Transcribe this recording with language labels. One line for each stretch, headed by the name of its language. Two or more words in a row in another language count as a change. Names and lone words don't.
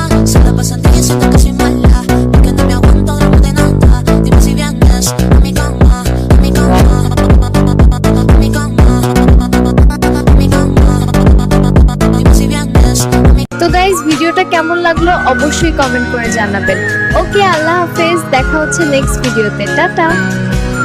Spanish: Se la pasan diciendo que soy mala, porque no me aguanto drama de nada. Dime si vienes a mi cama, a mi cama, a mi cama, a mi cama. Dime si vienes a mi
Bangla: তো গাইস, ভিডিওটা কেমন লাগলো অবশ্যই কমেন্ট করে জানাবেন। ওকে, আল্লাহ হাফেজ, দেখা হচ্ছে নেক্সট ভিডিওতে। টাটা।